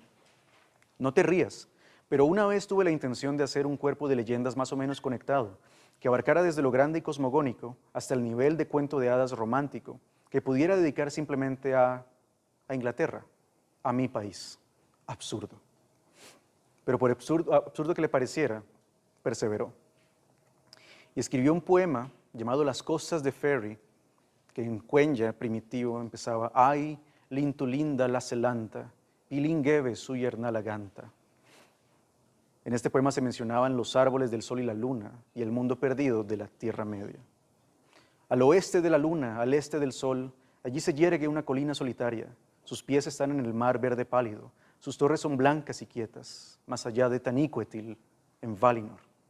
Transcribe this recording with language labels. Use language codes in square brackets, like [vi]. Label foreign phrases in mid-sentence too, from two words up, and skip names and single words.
[es] No te rías, pero una vez tuve la intención de hacer un cuerpo de leyendas más o menos conectado, que abarcara desde lo grande y cosmogónico hasta el nivel de cuento de hadas romántico, que pudiera dedicar simplemente a Inglaterra, a mi país. Absurdo. Pero por absurdo que le pareciera, perseveró. Y escribió un poema llamado Las costas de Ferry, que en Quenya primitivo empezaba [qya] Ay, lintu linda la celanta, pilingeve suyerna la ganta. [es] En este poema se mencionaban los árboles del sol y la luna y el mundo perdido de la Tierra Media. Al oeste de la luna, al este del sol, allí se yergue una colina solitaria. Sus pies están en el mar verde pálido. Sus torres son blancas y quietas, más allá de Taniquetil, en Valinor.